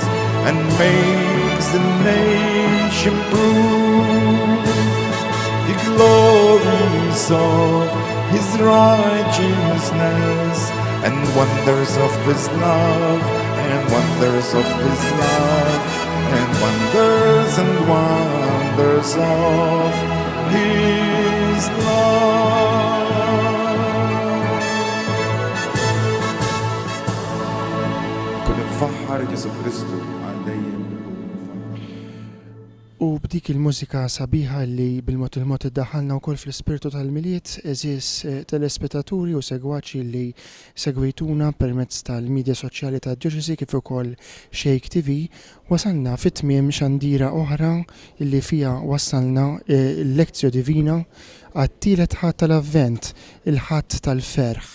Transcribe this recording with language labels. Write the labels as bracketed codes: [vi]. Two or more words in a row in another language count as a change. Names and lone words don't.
[en] and makes the nation prove the glories of his righteousness, and wonders of his love, and wonders of his love, and wonders of His love. [mt] Kun nfaħħar Ġesu Kristu għal dejjem. U b'dik il-mużika sabiħa li bil-mod il-mod iddaħħalna wkoll fl-ispirtu tal-miliet, eżis telespettaturi u segwaċi li segwejtuna permezz tal-medja soċjali tad-Diocesi kif ukoll Shake TV, wasalna fit-tmiem xandira oħra illi fija wassalna l-Lectio Divina għat-tielet ħadd tal-Avvent, il-ħadd tal-Ferħ.